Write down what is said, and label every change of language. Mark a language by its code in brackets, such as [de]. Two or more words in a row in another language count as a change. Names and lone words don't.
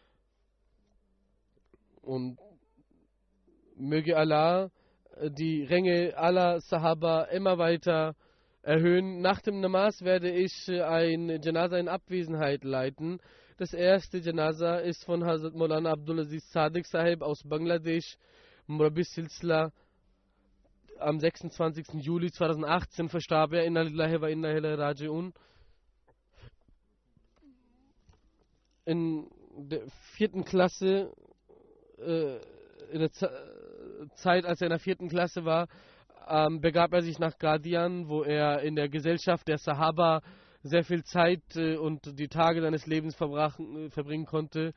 [de] Und möge Allah die Ränge aller Sahaba immer weiter erhöhen. Nach dem Namaz werde ich ein Janaza in Abwesenheit leiten. Das erste Janaza ist von Hazrat Maulana Abdulaziz Sadiq Sahib aus Bangladesch, Murabbi Silsila. Am 26. Juli 2018 verstarb er. [ar] إنا لله وإنا إليه راجعون. [de] In der 4. Klasse, in der Zeit, als er in der 4. Klasse war, begab er sich nach Qadian, wo er in der Gesellschaft der Sahaba sehr viel Zeit und die Tage seines Lebens verbringen konnte.